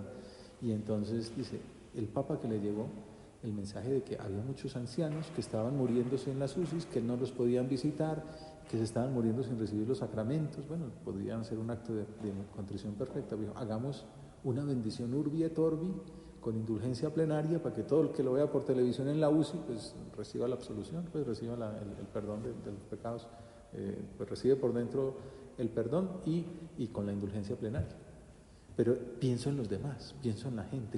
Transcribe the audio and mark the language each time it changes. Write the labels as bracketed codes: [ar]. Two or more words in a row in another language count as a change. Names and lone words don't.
[es] Y entonces dice, el Papa que le llegó el mensaje de que había muchos ancianos que estaban muriéndose en las UCIs, que no los podían visitar, que se estaban muriendo sin recibir los sacramentos. Bueno, podrían ser un acto de contrición perfecta. Dijo, hagamos una bendición [la] urbi et orbi [es] con indulgencia plenaria para que todo el que lo vea por televisión en la UCI pues reciba la absolución, pues reciba el perdón de los pecados, pues recibe por dentro el perdón y con la indulgencia plenaria. Pero pienso en los demás, pienso en la gente.